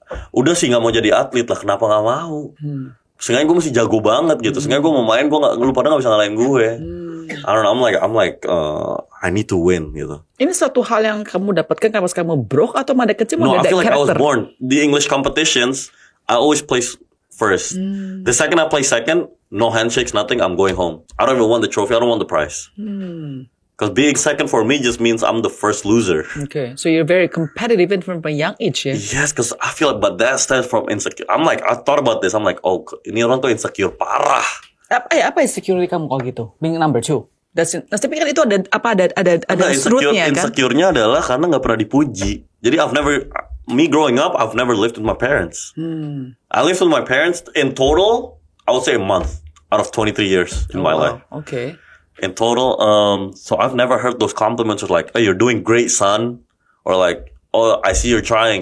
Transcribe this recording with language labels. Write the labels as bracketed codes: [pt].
[id] Udah sih nggak mau jadi atlet lah. Kenapa nggak mau? Seenggaknya gue mesti jago banget gitu. Seenggaknya gue mau main, lu pada nggak bisa ngalahin gue. [en] I don't know. I'm like, I need to win [id] gitu. Ini satu hal yang kamu dapatkan pas kamu broke atau pada kecil? [en] No, I feel like I was born. The English competitions, I always place first. The second I play second, no handshakes, nothing. I'm going home. I don't even want the trophy. I don't want the prize. Because being second for me just means I'm the first loser. Okay, so you're very competitive even from a young age, yeah? Yes, because I feel like, but that stems from insecure. I'm like, I thought about this. I'm like, oh, [id] ini orang tuh insecure parah. Apa insecurity kamu kalau gitu? [en] Being number 2. [id] Tapi kan itu ada rootnya kan? Insecure-nya adalah karena nggak pernah dipuji. Jadi [en] me growing up, I've never lived with my parents. I lived with my parents in total, I would say a month out of 23 years in my life. Okay. In total, so I've never heard those compliments of like, "Hey, you're doing great, son," or like, "Oh, I see you're trying."